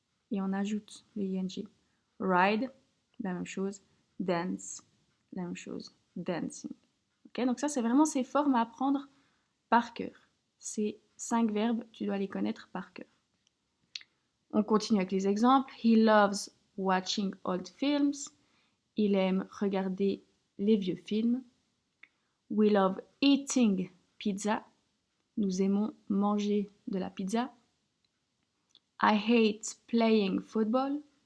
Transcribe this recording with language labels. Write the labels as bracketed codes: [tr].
[fr] Et on ajoute le ing. Ride, la même chose. Dance, la même chose. Dancing. Okay, donc ça, c'est vraiment ces formes à apprendre par cœur. Ces 5 verbes, tu dois les connaître par cœur. On continue avec les exemples. [en] He loves watching old films. [fr] Il aime regarder les vieux films. [en] We love eating pizza. [fr] Nous aimons manger de la pizza. [en] I hate playing football.